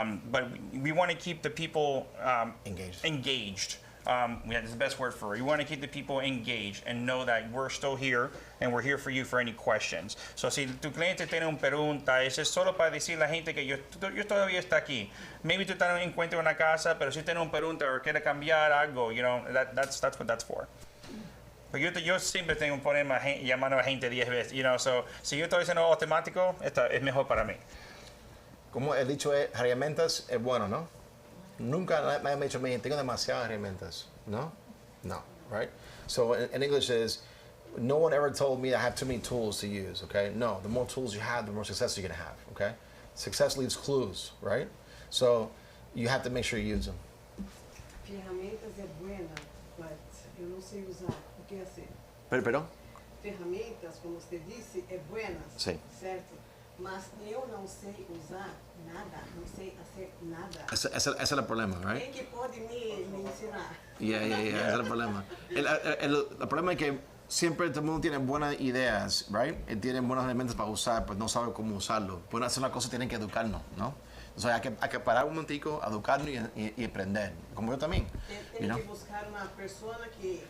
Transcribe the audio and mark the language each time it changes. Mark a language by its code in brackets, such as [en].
[en] But we want to keep the people engaged. That's the best word for it. We want to keep the people engaged and know that we're still here and we're here for you for any questions. [es] So si tu cliente tiene una pregunta, eso es solo para decir a la gente que yo todavía está aquí. Maybe tú estás en encuentro en una casa, pero si tiene una pregunta o quiere cambiar algo, [en] that's what that's for. [es] Pero yo siempre tengo un problema llamando a gente 10 veces, so si yo estoy haciendo automático, es mejor para mí. Como el dicho es, herramientas es bueno, ¿no? Nunca nadie me ha dicho, tengo demasiadas herramientas. No? No, right? [en] So in English is, no one ever told me I have too many tools to use, okay? No, the more tools you have, the more success you're gonna have, okay? Success leaves clues, right? So you have to make sure you use them. [pt] Ferramentas é buena, but eu não sei usar. O que é assim? [es] Perdón? [pt] Ferramentas, como você disse, é buenas, Sim. certo? Mas eu não sei usar nada, não sei fazer nada. [es] Ese es el problema, right? [pt] Quem que pode me ensinar? [es] Yeah, ese es el problema. El problema es que siempre todo el mundo tiene buenas ideas, right? Tienen buenos elementos para usar, pues no sabe cómo usarlo. Pueden hacer una cosa, tienen que educarnos, ¿no? Entonces hay que parar un momentico, educarnos y aprender, como yo también. [pt] Tem que buscar uma pessoa que